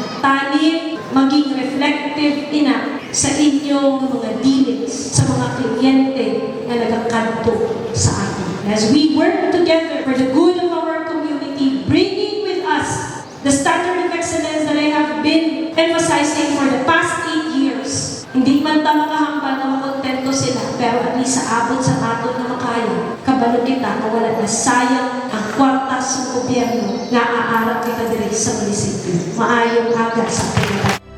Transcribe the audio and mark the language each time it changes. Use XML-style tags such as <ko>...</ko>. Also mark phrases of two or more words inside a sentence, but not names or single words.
<hil>Tani, maging reflective ina sa inyong mga dealings, sa mga kliyente na nagkakanto sa atin.</hil> <en>As we work together for the good of our community, bringing with us the standard of excellence that I have been emphasizing for the past 8 years.</en> <hil>Hindi man ta makahambal na makontento sila, pero</hil> <en>at least</en> <hil>sa abot sa aton na makaya, kabalo kita na wala na sayang ang kwarta sa gobyerno na aarap kita diri sa munisipyo. Maayong aga sa ating</hil>